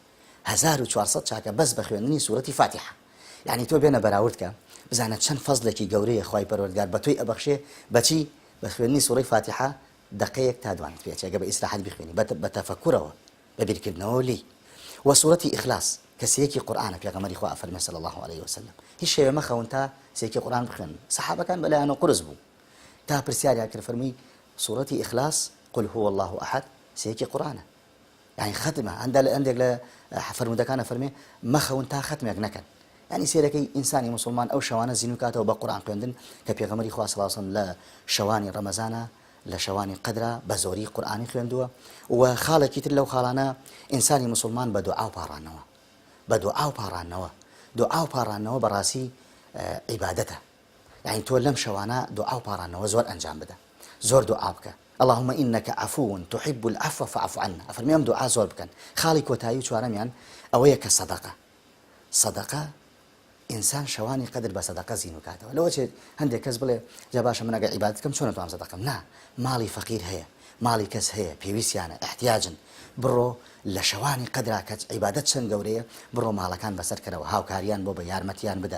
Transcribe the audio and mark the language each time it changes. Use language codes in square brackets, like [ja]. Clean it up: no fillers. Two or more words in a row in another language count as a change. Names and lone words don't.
[ckb] 1400 چاکە بەس بە خوێندنی سوورەتی فاتحە. یعنی تۆ بێنە بەراوردکە بزانە چەند فەزلێکی گەورەیە خوای پەروەردگار بە تۆی ئەبەخشێ بەچی بە خوێندنی سوورەی فاتحە دقەیەک تا دوانت پێچێت ئەگە بە ئیسراحەت بخوێنی بە تەفەکورەوە بە بیرکردنەوە لی. وسوورەتی ئیخلاس کە سەیەکی قورئانە پێغەمبەری خوا ئەفەرمێ [ar] صلی الله عليه وسلم [ckb] هیچ شێوە مەخەون تا سەیەکی قورئان بخوێن. سەحابەکان بەلایەنەوە قورس بوو تا پرسیاریان کرد فەرمووی سوورەتی ئیخلاس [ar] قل هو الله أحد [ckb] سەیەکی قورئانە یعنی ختمە هەندێک لە فەرمودەکانە فەرمێ مەخەون تا ختمێک نەکەن. یعنی سێرەکەی ئینسانی مسلمان ئەو شەوانە زیینوکاتەوە بە قورئان خوێندن کە پێغەمبەری خوا [ar] صلی الله عليه وسلم [ckb] لە شەوانی ڕەمەزانە لە شەوانی قەدرە بە زۆری قورئانی خوێندووە و خاڵێکی تر لەو خاڵانە ئینسانی مسلمان بە دوعا و پاڕانەوە بە دوعا و پاڕانەوە دوعا و پاڕانەوە بەڕاستی عیبادەتە. یعنی تۆ لەم شەوانە دوعا و پاڕانەوە زۆر ئەنجام بدە زۆر دوعا بکە. [ar] اللهم إنك عفو تحب العفو فاعف عنا. [ckb] ئەفەرمێ ئەم دوعا زۆر بکەن. خاڵی کۆتایی و چوارەمیان ئەوەیە کە سەدەقە ئینسان شەوانی قەدر بە سەدەقە زیینوکاتەوە. لەوە چێت هەندێک کەس بڵێ جا باشە من ئەگەر عیبادەت بکەم چۆن ناتوانم سەدەقەم نا ماڵی فەقیر هەیە ماڵی کەس هەیە پێویستیانە احتیاجن بڕۆ لە شەوانی قەدرا کە عیبادەت چەند گەورەیە بڕۆ ماڵەکان بەسەر کەرەوە هاوکاریان بۆ بە یارمەتیان بدە.